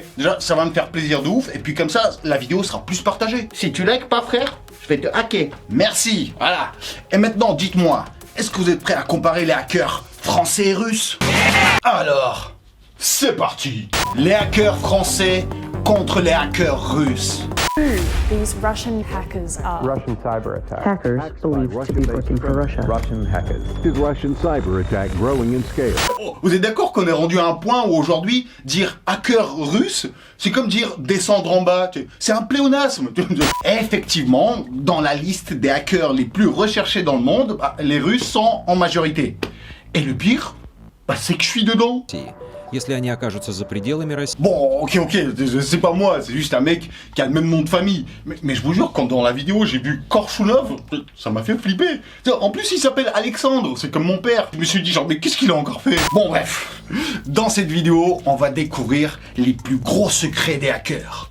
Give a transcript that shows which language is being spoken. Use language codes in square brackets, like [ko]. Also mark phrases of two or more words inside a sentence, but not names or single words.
[fr] Déjà, ça va me faire plaisir de ouf, et puis comme ça, la vidéo sera plus partagée. Si tu likes pas frère, je vais te hacker. Merci, voilà. Et maintenant, dites-moi, est-ce que vous êtes prêts à comparer les hackers français et russes? Alors, c'est parti. Les hackers français contre les hackers russes. [en] These Russian hackers are. Russian cyber attack. Hackers believed to be working for Russia. Russian hackers. Is Russian cyber attack growing in scale? [fr] Vous êtes d'accord qu'on est rendu à un point où aujourd'hui, dire hacker russe, c'est comme dire descendre en bas. C'est un pléonasme. Et effectivement, dans la liste des hackers les plus recherchés dans le monde, les Russes sont en majorité. Et le pire, c'est que je suis dedans. [ru] Если они окажутся за пределами России. [fr] Bon, ok, c'est pas moi, c'est juste un mec qui a le même nom de famille. Mais je vous jure, quand dans la vidéo j'ai vu Korshunov, ça m'a fait flipper. En plus, il s'appelle Alexandre, c'est comme mon père. Je me suis dit mais qu'est-ce qu'il a encore fait? Bon, bref. Dans cette vidéo, on va découvrir les plus gros secrets des hackers.